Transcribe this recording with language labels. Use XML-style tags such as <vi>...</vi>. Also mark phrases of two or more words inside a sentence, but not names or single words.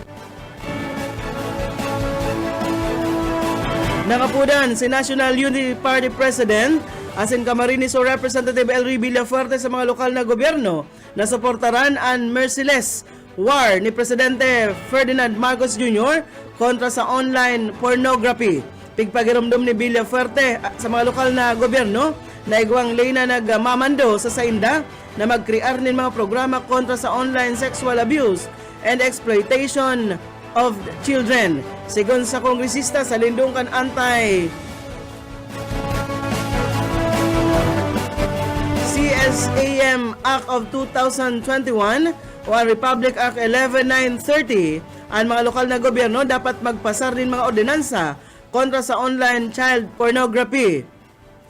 <bik>Nakapudan si National Unity Party President asin Camarines Sur Representative Elry Villafuerte sa mga lokal na gobyerno na suportaran ang</bik> <en>merciless war</en> <bik>ni Presidente Ferdinand Marcos Jr. kontra sa</bik> <en>online pornography.</en> <bik>Pigpagirumdum ni Villafuerte sa mga lokal na gobyerno na igwang lay na nagmamando sa sainda na magkrear nin mga programa kontra sa</bik> <en>online sexual abuse and exploitation of children.</en> <bik>Sigon sa kongresista sa lindungkan CSAM Act of 2021 o ang Republic Act 11930, ang mga lokal na gobyerno dapat magpasar din mga ordinansa kontra sa</bik> <en>online child pornography.</en>